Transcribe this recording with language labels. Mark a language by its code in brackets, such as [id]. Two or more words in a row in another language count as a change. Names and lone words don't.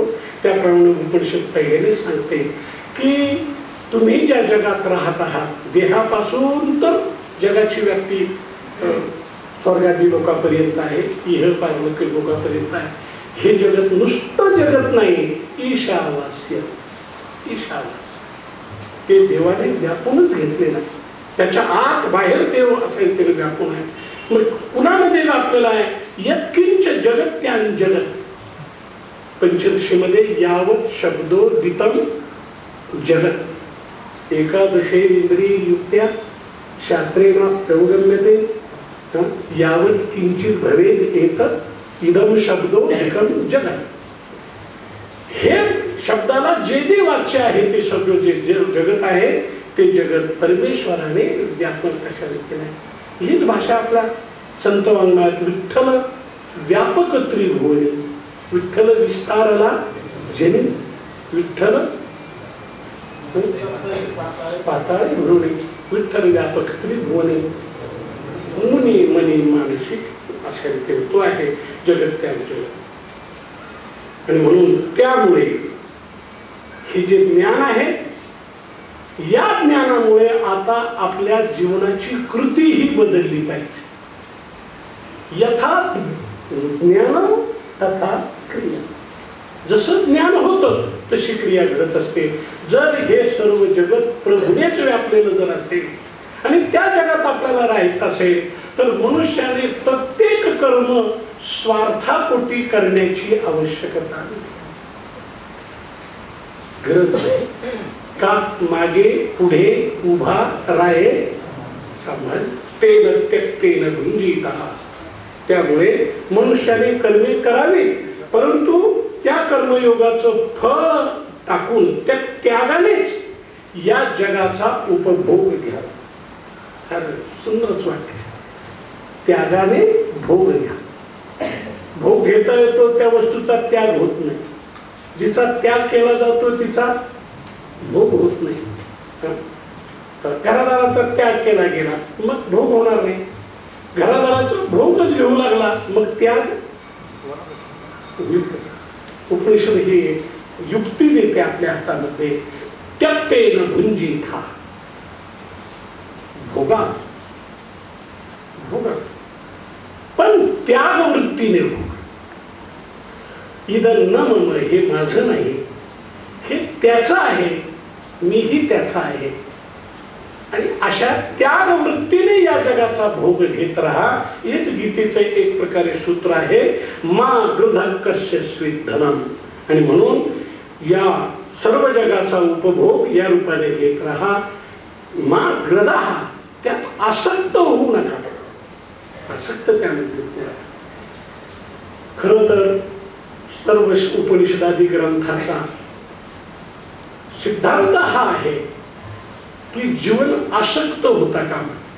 [mr] त्याप्रमाणे उपनिषद पहिल्याने सांगते की तुम्ही ज्या जगात राहत आहात, देहापासून तर जगाची व्याप्ती स्वर्गादी लोकांपर्यंत आहे, इह पारलौकिक लोकांपर्यंत आहे. हे जगत नुसतं जगत नाही, ईशावास्य. ईशावास्य ते देवाने व्यापूनच घेतलेलं आहे. त्याच्या आत बाहेर देव असेल ते व्यापून आहे. मग कुणामध्ये व्यापलेला आहे? [sa] यत्किंच जगत्यान जगत. पंचदशीमध्ये यावत शब्दो दितम जगत एकादशे इंद्रिय युक्त्या शास्त्रेण प्रौगम्यते यावत किंचित भवेद एतत् इदम शब्दो एकम जगत. [mr] हे शब्दाला जे जे वाच्य आहे ते सगळं जे जगत आहे ते जगत परमेश्वराने व्यापक कशाने केलं आहे. हीच भाषा आपला संत वाङ्मयात विठ्ठल व्यापक त्रिभुवने, विठ्ठल विस्तारला जनी, विठ्ठल पाताळी भ्रुणी, विठ्ठल व्यापक त्रिभुवने मुनी मनी मानसिक अशा रीतीने तो आहे जगत त्या जगत. आणि म्हणून त्यामुळे हे जे ज्ञान आहे, या ज्ञानामुळे आता आपल्या जीवनाची कृती ही बदलली पाहिजे. [sa] यथा ज्ञान तथा क्रिया. [mr] जसं ज्ञान होतं तशी क्रिया घडत असते. जर हे सर्व जगत प्रभूनेच व्यापलेलं जर असेल आणि त्या जगात आपल्याला राहायचं असेल तर मनुष्याने प्रत्येक कर्म स्वार्थापोटी करण्याची आवश्यकता नाही, गरज नाही. का मागे पुढे उभा राहे सांभाळ [sa] तेन त्यक्तेन भुंजीतः. [mr] त्यामुळे मनुष्याने कर्मे करावी, परंतु त्या कर्मयोगाचं फळ टाकून त्या त्यागानेच या जगाचा उपभोग घ्यावा. फार सुंदरच वाटते. त्यागाने भोग घ्या. भोग घेता येतो त्या वस्तूचा त्याग होत नाही. जिचा त्याग केला जातो तिचा भोग होत नाही. घरादाराचा त्याग केला गेला मग भोग होणार नाही. घरादाराचा भोगच घेऊ लागला मग त्याग होईल कसा? उपनिषद ही युक्ती देते आपल्या हातामध्ये. [sa] त्यक्तेन भुंजीतः. [mr] भोगा भोगा पण त्याग वृत्तीने भोगा. [sa] इदं न मम, [mr] हे माझं नाही, हे त्याचं आहे, मीही त्याचा आहे. आणि अशा त्याग वृत्तीने या जगाचा भोग घेत राहा. हेच गीतेचं एक प्रकारे सूत्र आहे, [sa] मा गृधः कस्यचित् धनम. [mr] आणि म्हणून या सर्व जगाचा उपभोग या रूपाने घेत राहा. [sa] मा गृधः, [mr] त्यात आसक्त होऊ नका. आसक्त त्यामध्ये खरं तर सर्व उपनिषदादी ग्रंथाचा सिद्धांत हा आहे की जीवन आसक्त होता कामा.